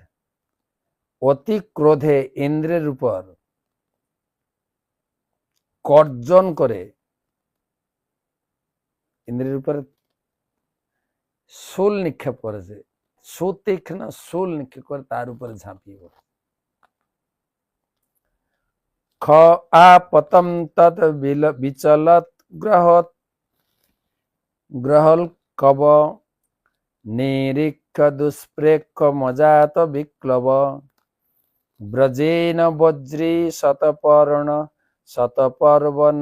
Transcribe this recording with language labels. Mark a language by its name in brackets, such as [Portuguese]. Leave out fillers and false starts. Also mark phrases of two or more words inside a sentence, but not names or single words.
[Bangla] অতি ক্রোধে ইন্দ্রের উপর গর্জন করে, ইন্দ্রের উপর শূল নিক্ষেপ করেছে, সুতীক্ষ্ণ শূল নিক্ষেপ করে তার উপরে ঝাঁপিয়ে পড়ে। [Sanskrit] খ আপতম তদ বিচলত গ্রহল কব নিরীক্ষ দুষ্প্রেক্ষ মজাত বিক্লব ব্রজেন বজ্রী শতপর্ণ শতপর্ব